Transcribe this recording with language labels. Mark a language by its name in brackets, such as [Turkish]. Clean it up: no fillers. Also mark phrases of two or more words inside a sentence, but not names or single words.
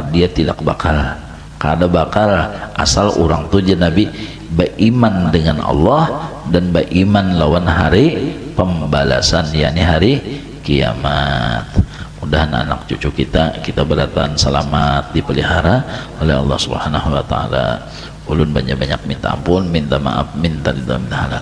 [Banjar] Dia tidak bakal kada bakal asal orang tuh Nabi beriman dengan Allah dan beriman lawan hari pembalasan, yakni hari kiamat. [Indonesian] Mudahan anak cucu kita beratan selamat, dipelihara oleh Allah [Arabic] Subhanahu wa taala. [Banjar] Ulun banyak-banyak minta ampun, minta maaf, minta ridha, minta halal.